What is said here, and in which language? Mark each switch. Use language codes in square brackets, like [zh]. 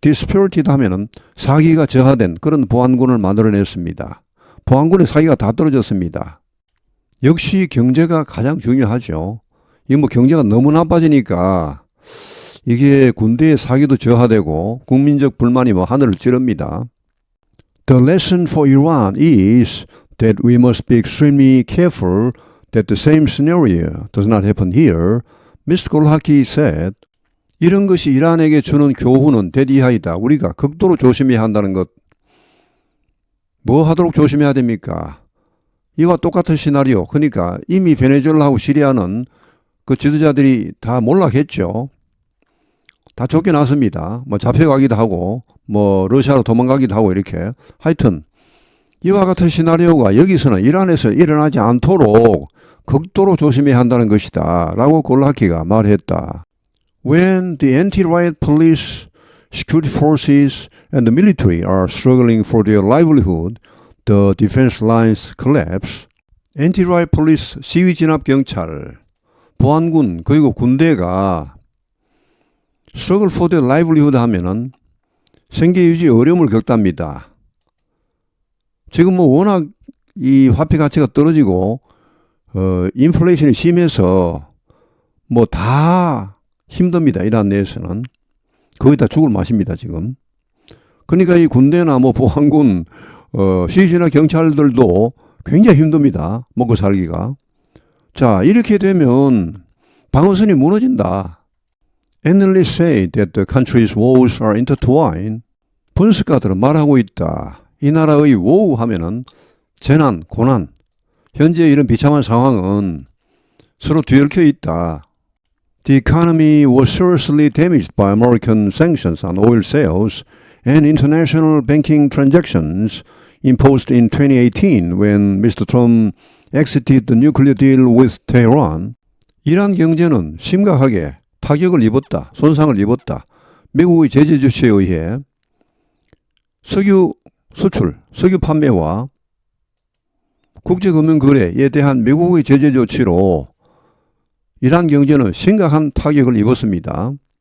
[ko] 디스피리티드 하면은 사기가 저하된 그런 보안군을 만들어냈습니다. 보안군의 사기가 다 떨어졌습니다. 역시 경제가 가장 중요하죠. 이게 뭐 경제가 너무 나빠지니까 이게 군대의 사기도 저하되고 국민적 불만이 뭐 하늘을 찌릅니다. [en] The lesson for Iran is that we must be extremely careful that the same scenario does not happen here. Mr. Golhaki said, [ko] 이런 것이 이란에게 주는 교훈은 대디하이다. 우리가 극도로 조심해야 한다는 것. 뭐 하도록 조심해야 됩니까? 이와 똑같은 시나리오. 그러니까 이미 베네수엘라하고 시리아는 그 지도자들이 다 몰락했죠. 다 쫓겨났습니다. 뭐 잡혀가기도 하고, 뭐 러시아로 도망가기도 하고 이렇게. 하여튼 이와 같은 시나리오가 여기서는 이란에서 일어나지 않도록 극도로 조심해야 한다는 것이다. 라고 골라키가 말했다. [en] When the anti-riot police, security forces and the military are struggling for their livelihood, the defense lines collapse. anti-riot police, [ko] 시위 진압 경찰, 보안군, 그리고 군대가 [en] struggle for their livelihood [ko] 하면은 생계 유지 어려움을 겪답니다. 지금 뭐 워낙 이 화폐 가치가 떨어지고 인플레이션이 심해서 뭐 다 힘듭니다. 이란 내에서는 거의 다 죽을 맛입니다. 지금. 그러니까 이 군대나 뭐 보안군, 시위진이나 경찰들도 굉장히 힘듭니다. 먹고 살기가. 자, 이렇게 되면 방어선이 무너진다. [en] Analysts say that the country's woes are intertwined. [ko] 분석가들은 말하고 있다. 이 나라의 woe 하면은 재난, 고난, 현재 이런 비참한 상황은 서로 뒤얽혀 있다. [en] The economy was seriously damaged by American sanctions on oil sales and international banking transactions imposed in 2018 when Mr. Trump exited the nuclear deal with Tehran. [ko] 이란 경제는 심각하게 타격을 입었다. 손상을 입었다. 미국의 제재 조치에 의해 석유 수출, 석유 판매와 국제금융거래에 대한 미국의 제재 조치로 이란 경제는 심각한 타격을 입었습니다.